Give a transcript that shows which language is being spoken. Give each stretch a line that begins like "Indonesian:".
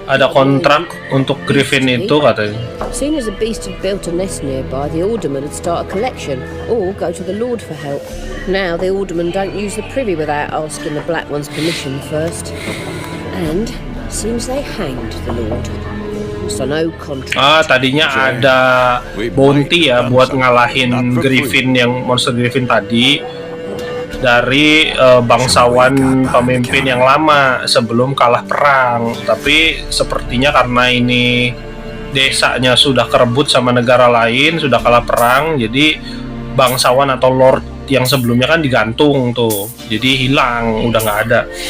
Indonesian: Ada kontrak untuk Griffin itu katanya.
English: Soon as the beast had built a nest nearby, the alderman would start a collection, or go to the Lord for help. Now the alderman don't use the privy without asking the Black One's permission first. And seems they hanged the Lord. So no contract.
Indonesian: Tadinya ada bounty ya buat ngalahin Griffin yang monster Griffin tadi dari bangsawan pemimpin yang lama sebelum kalah perang. Tapi sepertinya karena ini desanya sudah kerebut sama negara lain, sudah kalah perang, jadi bangsawan atau lord yang sebelumnya kan digantung tuh, jadi hilang, udah nggak ada.